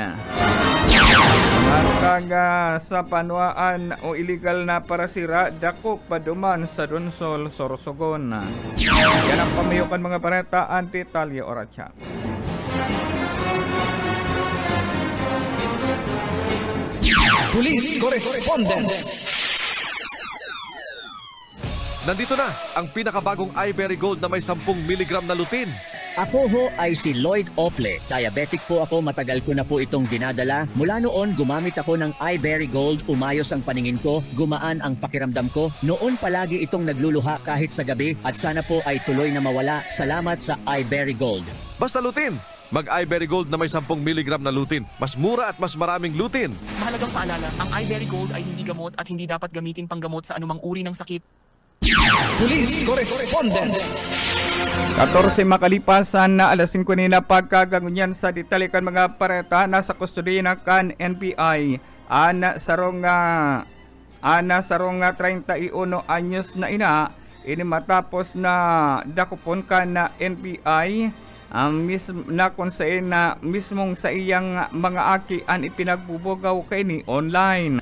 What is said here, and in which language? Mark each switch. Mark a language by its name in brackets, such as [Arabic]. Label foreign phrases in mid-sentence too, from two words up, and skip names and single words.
[Bikol] Mantang sa panwaan o illegal na parasira dakop paduman sa Donsol, Sorsogon. Yan ang pamayukan mga pareta, Anti-Talya Oracha. [English] Police Correspondent. [Filipino] Nandito na ang pinakabagong iBerry Gold na may 10 mg na lutein Ako ho ay si Lloyd Ople. Diabetic po ako, matagal ko na po itong dinadala. Mula noon, gumamit ako ng iBerry Gold, umayos ang paningin ko, gumaan ang pakiramdam ko. Noon palagi itong nagluluha kahit sa gabi at sana po ay tuloy na mawala. Salamat sa iBerry Gold. Basta lutin! Mag-iBerry Gold na may 10 mg na lutin. Mas mura at mas maraming lutin. Mahalagang paalala, ang iBerry Gold ay hindi gamot at hindi dapat gamitin panggamot sa anumang uri ng sakit. [English] Police Correspondence. [Bikol] 14 makalipasan na alas 5 na pagkagangunyan sa ditalikan mga pareta nasa kustodiya ng kan NBI. Ana sarong 31 anyos na ina ini matapos na dakupon ka na NBI na kung saan na mismong sa iyang mga aki ang ipinagbubugaw kay ni online.